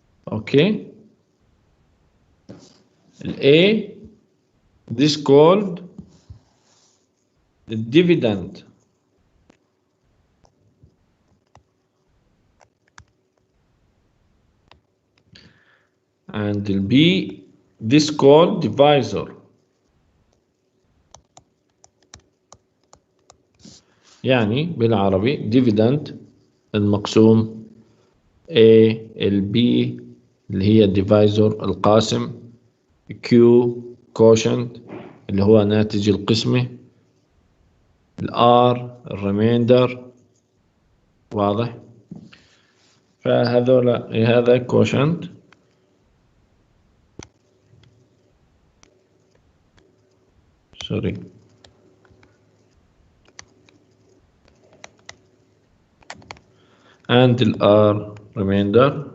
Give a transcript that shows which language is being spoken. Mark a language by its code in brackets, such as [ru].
[en] Okay, A, this called the dividend and the B, this called divisor. [ar] يعني بالعربي dividend المقسوم A B اللي هي divisor القاسم Q quotient اللي هو ناتج القسمة R الريميندر. واضح؟ فهذول هذا [en] quotient sorry and the R remainder.